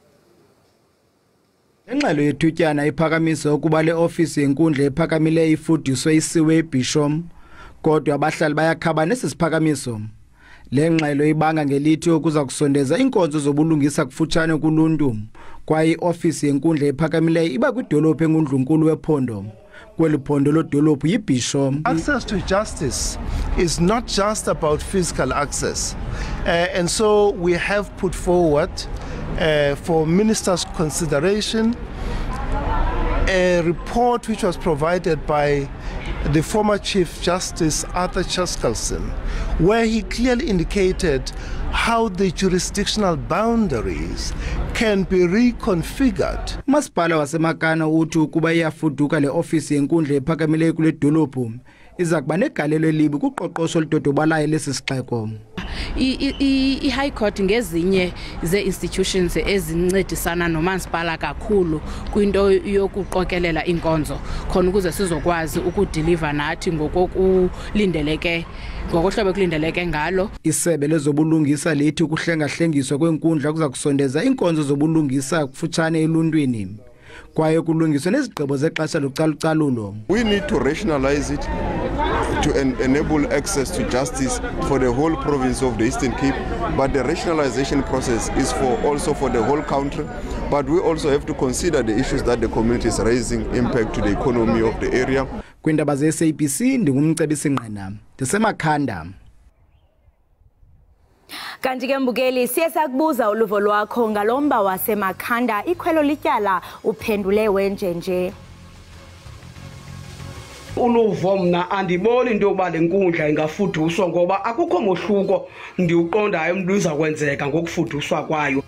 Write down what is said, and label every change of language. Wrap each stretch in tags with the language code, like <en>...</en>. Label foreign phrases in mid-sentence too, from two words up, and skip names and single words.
<xh>Ingxelo yethutyana iphakamisa ukuba le ofisi yenkundla ephakamileyo ifudiswe isiwe eBhisho. Kodwa abahlali bayakhaba nesisiphakamiso. Le ngxelo ibanga ngelithi ukuza kusondeza inkonzo zobulungisa kufutshane kuluntu kwaye iofisi yenkundla ephakamileyo iba kwidolophu engundlunkulu wephondo. Kweli phondo lodolophu yiBhisho.</xh> <en>Access to justice is not just about physical access, and so we have put forward for ministers' consideration a report which was provided by the former Chief Justice Arthur Chaskalson, where he clearly indicated how the jurisdictional boundaries can be reconfigured.</en> <xh>Masipala waseMakana uthi ukuba iyafuduka le ofisi yenkundla ephakamileyo kule dolophu iza kuba negalelo elibi kuqoqosho oludodobalayo lesi sixeko. I-High Court ngezinye ze-institutions ezincedisana nomasipala kakhulu kwinto yokuqokelela inkonzo khona ukuze sizokwazi ukudeliver nathi ngokokulindeleke ngokohlobo kulindeleke ngalo. Isebe lezobulungisa lithi ukuhlengahlengiswa kwenkundla kuza kusondeza inkonzo zobulungisa kufutshane eluntwini kwaye kulungiswe nezigqibo zexesha localucalulo.</xh> <en>We need to rationalize it to enable access to justice for the whole province of the Eastern Cape, but the rationalization process is also for the whole country, but we also have to consider the issues that the community is raising, impact to the economy of the area.</en> <xh>Kwindaba ze-SABC ndingumcebisi Ngqina ndisemakhanda. Kanti ke mbukeli siyasakubuza uluvo lwakho ngalomba wasemakhanda ikhwelo lityala uphendule wenjenje. Uluvo mna andiboni into yokuba le nkundla ingafuduswa ngoba akukho mohluko ndiuqondayo umuntu uzakwenzeka ngokufuduswa kwayo.</xh>